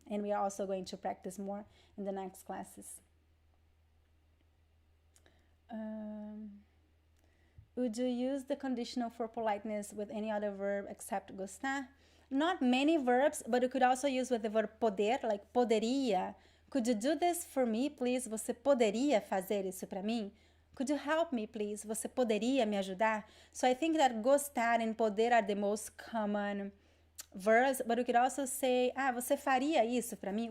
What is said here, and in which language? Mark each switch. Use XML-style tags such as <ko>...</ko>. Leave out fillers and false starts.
<en>And we are also going to practice more in the next classes. Would you use the conditional for politeness with any other verb except gostar? Not many verbs, but you could also use with the verb poder, like poderia. Could you do this for me, please?</en> <pt>Você poderia fazer isso para mim?</pt> <en>Could you help me, please?</en> <pt>Você poderia me ajudar?</pt> <en>So I think that gostar and poder are the most common verbs, but you could also say,</en> <pt>você faria isso para mim?</pt>